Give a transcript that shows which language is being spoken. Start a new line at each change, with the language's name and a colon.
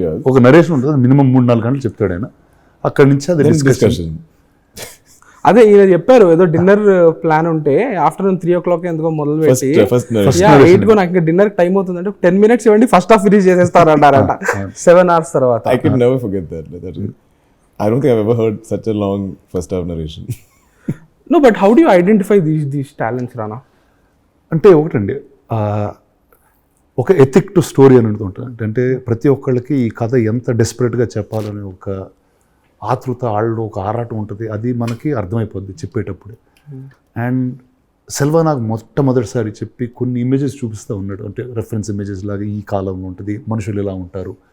Telugu: ఒక నరేషన్ ఉంటుంది, మినిమం 3-4 గంటలు చెప్తాడు ఆయన. అక్కడి నుంచి అది డిస్కషన్. అదే ఈయన చెప్పారు, ఏదో డిన్నర్ ప్లాన్ ఉంటే ఆఫ్టర్నూన్ 3 o'clock ఎందుకో మొదలు పెట్టి 8 నాకు ఇంకా డిన్నర్ టైం అవుతుందంటే 10 minutes ఇవ్వండి, ఫస్ట్ హాఫ్ ఫినిష్ చేసేస్తారు అంటారంట 7 hours తర్వాత.
English: I could never forget that. I don't think I've ever heard such a long first half narration. No, but how do you identify these talents, Rana?
Telugu: అంటే ఒకటండి, ఒక ethic to story అని ఉంటుంది. అంటే ప్రతి ఒక్కళ్ళకి ఈ కథ ఎంత డెస్పరేట్గా చెప్పాలని ఒక ఆతృత, ఆళ్ళు ఒక ఆరాటం ఉంటుంది. అది మనకి అర్థమైపోద్ది చెప్పేటప్పుడు. అండ్ సెల్వా నాకు మొట్టమొదటిసారి చెప్పి కొన్ని ఇమేజెస్ చూపిస్తూ ఉన్నాడు, అంటే రెఫరెన్స్ ఇమేజెస్ లాగా ఈ కాలంలో ఉంటుంది, మనుషులు ఇలా ఉంటారు.